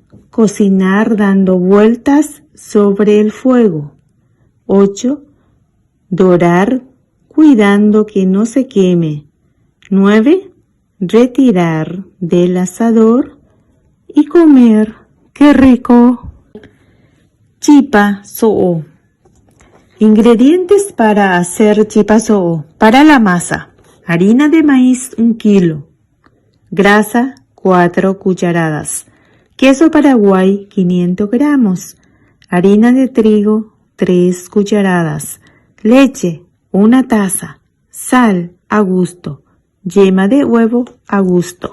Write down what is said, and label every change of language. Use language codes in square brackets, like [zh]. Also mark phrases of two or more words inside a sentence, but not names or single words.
[es] Cocinar dando vueltas sobre el fuego. 8. Dorar cuidando que no se queme. 9. Retirar del asador y comer. ¡Qué rico! Chipa so'o. Ingredientes para hacer chipa so'o. Para la masa: harina de maíz 1 kilo, grasa 4 cucharadas, queso paraguay 500 gramos, harina de trigo 3 cucharadas, leche 1 taza, sal a gusto, yema de huevo a gusto.